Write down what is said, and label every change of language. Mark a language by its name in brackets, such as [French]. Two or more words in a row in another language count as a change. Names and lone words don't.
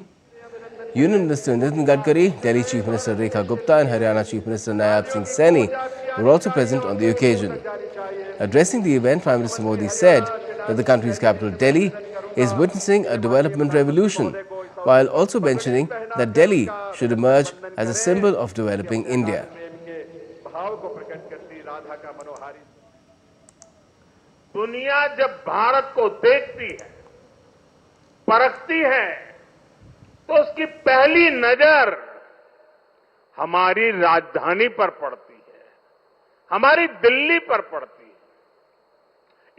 [English] Union Minister Nitin Gadkari, Delhi Chief Minister Rekha Gupta and Haryana Chief Minister Nayab Singh Saini were also present on the occasion. Addressing the event, Prime Minister Modi said that the country's capital Delhi is witnessing a development revolution, while also mentioning that Delhi should emerge as a symbol of developing India. [Hindi] दुनिया जब भारत को देखती है, परखती है, तो उसकी पहली नजर हमारी राजधानी पर पड़ती है, हमारी दिल्ली पर पड़ती है।